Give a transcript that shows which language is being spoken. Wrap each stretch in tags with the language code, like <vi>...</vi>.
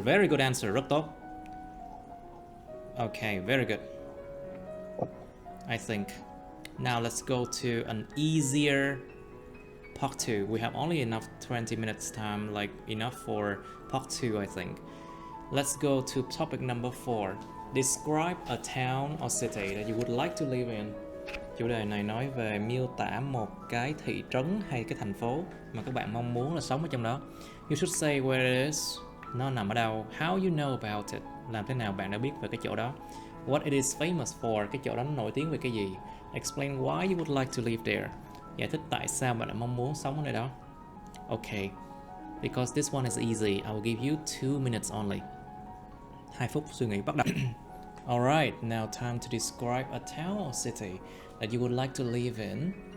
<en>Very good answer.</en> <vi>Rất tốt.</vi> <en>Okay, very good. I think. Now let's go to an easier part 2. We have only enough 20 minutes time, like enough for part 2, I think. Let's go to topic number 4. Describe a town or city that you would like to live in.</en> <vi>Chủ đề này nói về miêu tả một cái thị trấn hay cái thành phố mà các bạn mong muốn là sống ở trong đó.</vi> <en>You should say where it is.</en> <vi>Nó nằm ở đâu.</vi> <en>How you know about it.</en> <vi>Làm thế nào bạn đã biết về cái chỗ đó.</vi> <en>What it is famous for.</en> <vi>Cái chỗ đó nó nổi tiếng về cái gì.</vi> <en>Explain why you would like to live there.</en> <vi>Giải thích tại sao bạn lại mong muốn sống ở nơi đó.</vi> <en>Okay. Because this one is easy, I will give you 2 minutes only.</en> <vi>2 phút suy nghĩ bắt đầu.</vi> <en>Alright, now time to describe a town or city that you would like to live in.</en>